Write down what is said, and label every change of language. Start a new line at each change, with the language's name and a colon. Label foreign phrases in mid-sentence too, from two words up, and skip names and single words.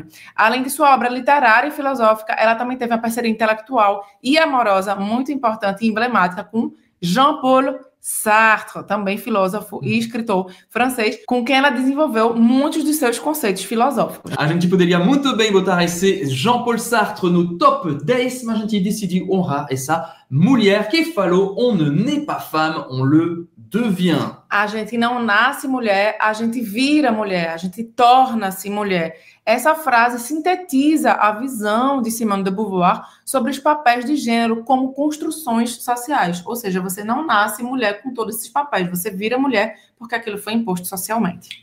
Portuguese: Além de sua obra literária e filosófica, ela também teve uma parceria intelectual e amorosa muito importante e emblemática com Jean-Paul Sartre, também filósofo e escritor francês, com quem ela desenvolveu muitos dos seus conceitos filosóficos. A gente poderia muito bem botar esse Jean-Paul Sartre no top 10, mas a gente decidiu honrar essa mulher que falou:
French: "On ne naît pas femme, on le devient."
Portuguese: A gente não nasce mulher, a gente vira mulher, a gente torna-se mulher. Essa frase sintetiza a visão de Simone de Beauvoir sobre os papéis de gênero como construções sociais. Ou seja, você não nasce mulher com todos esses papéis, você vira mulher porque aquilo foi imposto socialmente.